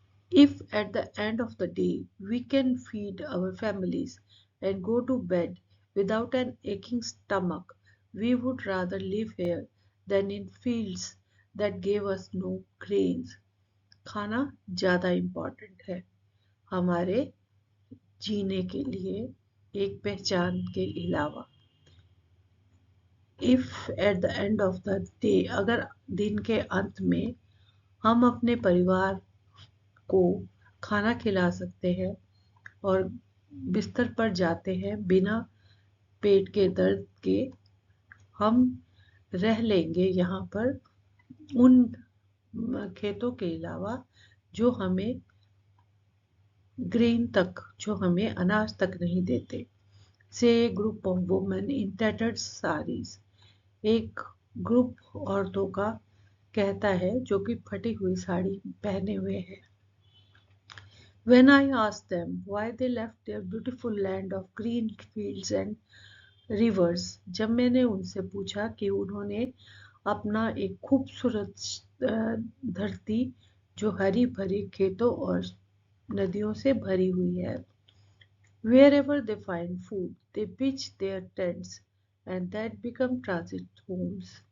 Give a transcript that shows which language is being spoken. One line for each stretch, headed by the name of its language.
English: If at the end of the day we can feed our families and go to bed without an aching stomach, we would rather live here than in fields that gave us no grains.
Hindi: खाना ज़्यादा important है हमारे जीने के लिए, एक पहचान के अलावा।
English: if at the end of the day,
Hindi: अगर दिन के अंत में हम अपने परिवार को खाना खिला सकते हैं और बिस्तर पर जाते हैं बिना पेट के दर्द के, हम रह लेंगे यहाँ पर उन खेतों के अलावा जो हमें ग्रेन तक, जो हमें अनाज तक नहीं देते।
English: से group of women in tattered saris,
Hindi: एक ग्रुप औरतों का कहता है जो कि फटी हुई साड़ी पहने हुए है।
English: When I asked them why they left their beautiful land of green fields and
Hindi: reverse, जब मैंने उनसे पूछा कि उन्होंने अपना एक खूबसूरत धरती जो हरी भरी खेतों और नदियों से भरी हुई है,
English: wherever they find food they pitch their tents and that become transit homes।